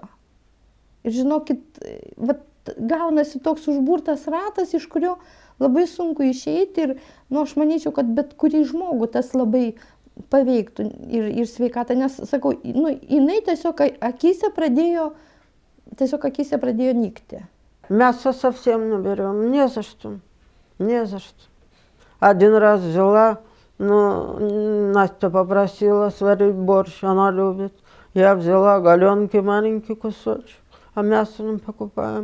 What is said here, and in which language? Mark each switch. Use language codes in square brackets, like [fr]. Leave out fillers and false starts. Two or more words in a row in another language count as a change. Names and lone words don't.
[lt] Ir žinokit, gaunasi toks užburtas ratas, iš kurio labai sunku išeiti. Ir aš manyčiau, kad bet kurį žmogų tas labai paveiktų ir sveikatą, nes, sakau, jinai tiesiog akyse pradėjo nykti. [ru] Мясо совсем не берем, не за что. Один раз взяла, Настя попросила сварить борщ, она любит. Я взяла галенки, маленький кусочек, а мясо не покупаем.